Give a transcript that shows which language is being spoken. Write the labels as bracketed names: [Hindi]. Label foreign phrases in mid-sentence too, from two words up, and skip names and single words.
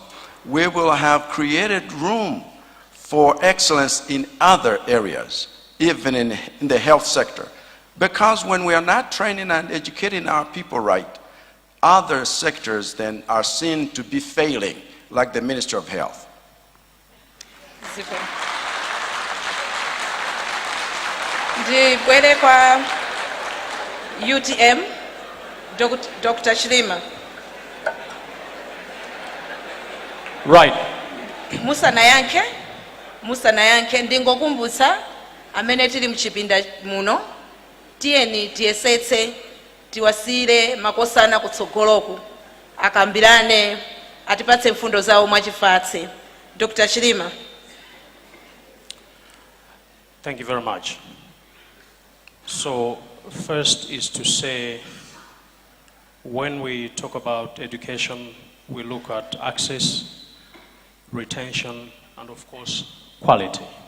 [English] We will have created room for excellence in other areas. even in the health sector. Because when we are not training and educating our people right, other sectors then are seen to be failing, like the Ministry of Health. Super. [Nyanja] Ndibwere kwa UTM, Dr. Chilima. [English] Right. [Nyanja] Musa na yanke ndingokumbutsa amene tili mchipinda muno tiyeni tiyesetse tiwasire makosana kutsogoloku akambirane atipatse mfundo zawo mwachifatse. Dr. Chilima. [English] Thank you very much. So first is to say, when we talk about education, we look at access, retention, and of course, quality.